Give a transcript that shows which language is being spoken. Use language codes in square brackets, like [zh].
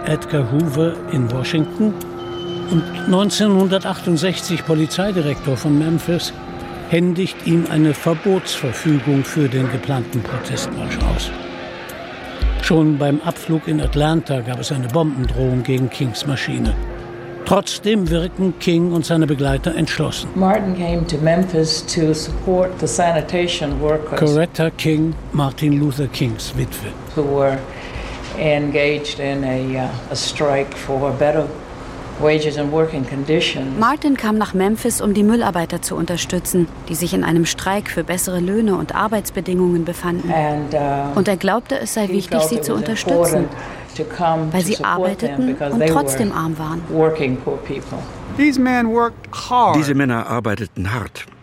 [de] Edgar Hoover in Washington und 1968 Polizeidirektor von Memphis, händigt ihm eine Verbotsverfügung für den geplanten Protestmarsch aus. Schon beim Abflug in Atlanta gab es eine Bombendrohung gegen Kings Maschine. Trotzdem wirken King und seine Begleiter entschlossen. [en] Martin came to Memphis to support the sanitation workers. [de] Coretta King, Martin Luther Kings Witwe. [en] Who were engaged in a strike for better wages and working conditions. [de] Martin kam nach Memphis, um die Müllarbeiter zu unterstützen, die sich in einem Streik für bessere Löhne und Arbeitsbedingungen befanden. Und er glaubte, es sei wichtig, sie zu unterstützen. Weil sie arbeiteten und trotzdem arm waren. Diese Männer arbeiteten hart.